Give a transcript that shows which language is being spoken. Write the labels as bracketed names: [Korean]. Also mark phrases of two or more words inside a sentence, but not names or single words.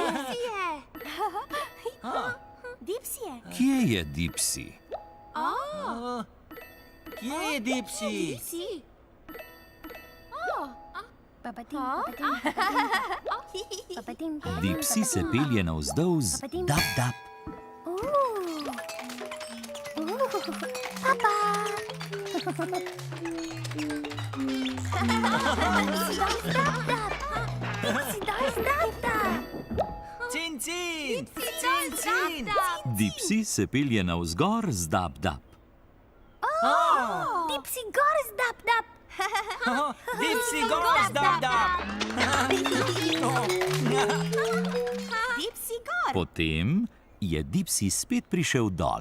[Slovenian] Kje je Dipsy? Kje je Dipsy? Dipsy se pelje navzdol z dap-dap. Cin, cin. Cin, cin. Dipsy se pelje navzgor z dap-dap. Dipsy gor z dap. [English] Dipsy goes dap dap. [Slovenian] Potem je Dipsy spet prišel dol.